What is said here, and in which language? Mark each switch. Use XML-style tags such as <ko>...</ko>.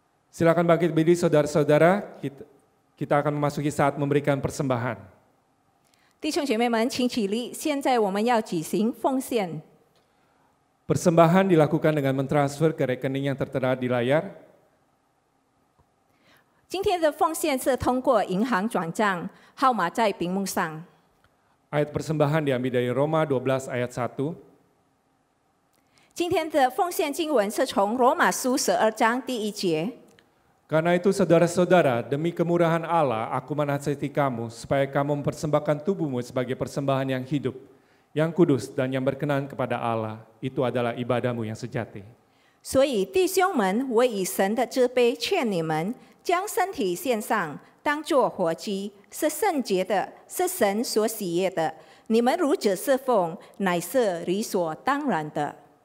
<id>Silakan bangkit berdiri saudara-saudara, kita akan memasuki saat memberikan persembahan.</id> <zh>弟兄姐妹们，请起立。现在我们要举行奉献。</zh> <id>Persembahan dilakukan dengan mentransfer ke rekening yang tertera di layar.</id> <zh>今天的奉献是通过银行转账，号码在屏幕上。</zh> <id>Ayat persembahan diambil dari Roma 12 ayat 1.</id> <zh>今天的奉献经文是从罗马书12章第1节。</zh> <id>Karena itu saudara-saudara, demi kemurahan Allah, aku menasihati kamu supaya kamu mempersembahkan tubuhmu sebagai persembahan yang hidup, yang kudus dan yang berkenan kepada Allah. Itu adalah ibadahmu yang sejati.</id> <zh>所以弟兄们，我以神的慈悲劝你们，将身体献上，当作活祭，是圣洁的，是神所喜悦的。你们如此侍奉，乃是理所当然的。</zh>